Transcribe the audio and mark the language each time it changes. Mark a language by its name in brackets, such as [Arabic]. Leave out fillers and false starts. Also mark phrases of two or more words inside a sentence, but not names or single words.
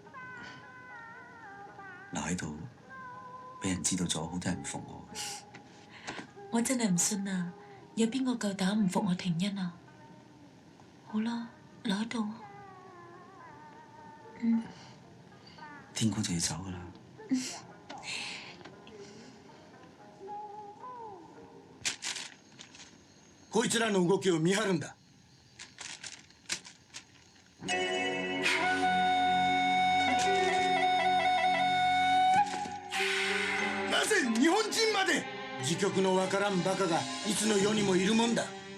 [Cantonese] 留喺度，俾人知道咗，好多人唔服我。我真係唔信啊！有邊個夠膽唔服我廷恩啊？好啦，留喺度。天光就要走噶啦。 [Japanese] こいつらの動きを見張るんだ。なぜ日本人まで自局のわからんバカがいつの世にもいるもんだ。